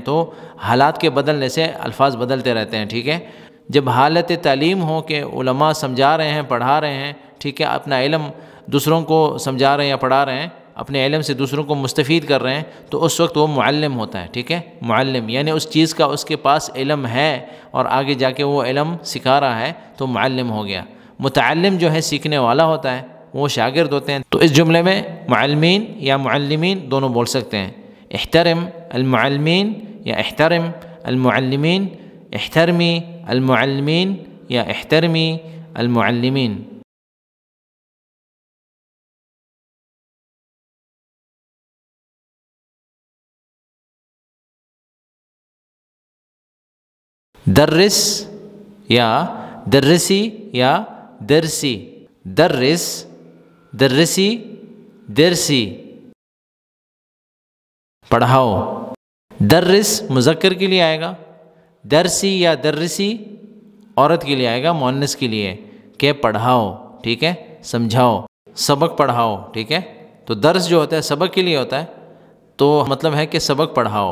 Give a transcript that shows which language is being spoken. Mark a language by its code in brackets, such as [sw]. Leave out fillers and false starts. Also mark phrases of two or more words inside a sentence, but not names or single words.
[ur] تو حالات کے بدلنے سے الفاظ بدلتے رہتے ہیں. ٹھیک ہے، جب حالت تعلیم ہو کہ علماء سمجھا رہے ہیں، پڑھا رہے ہیں، ٹھیک ہے، اپنا علم دوسروں کو سمجھا رہے ہیں یا پڑھا رہے ہیں، اپنے علم سے دوسروں کو مستفید کر رہے ہیں، تو اس وقت وہ معلم ہوتا ہے. ٹھیک ہے، معلم یعنی اس چیز کا اس کے پاس علم ہے اور آگے جا کے وہ علم سکھا رہا ہے تو معلم ہو گیا. متعلم جو ہے سیکھنے والا ہوتا ہے، وہ شاگرد ہوتے ہیں. تو اس جملے میں معلمین یا معلمین دونوں بول سکتے ہیں. [ar] احترم المعلمین یا احترم المعلمین، احترمی المعلمین یا احترمی المعلمین. درس یا درسی یا درسی، درس درسی درسی، [ur] پڑھاؤ. درس مذکر کے لیے آئے گا، درسی یا درسی عورت کے لیے آئے گا، مؤنث کے لیے، کہ پڑھاؤ. ٹھیک ہے، سمجھاؤ، سبق پڑھاؤ. ٹھیک ہے، تو درس جو ہوتا ہے سبق کے لیے ہوتا ہے، تو مطلب ہے کہ سبق پڑھاؤ.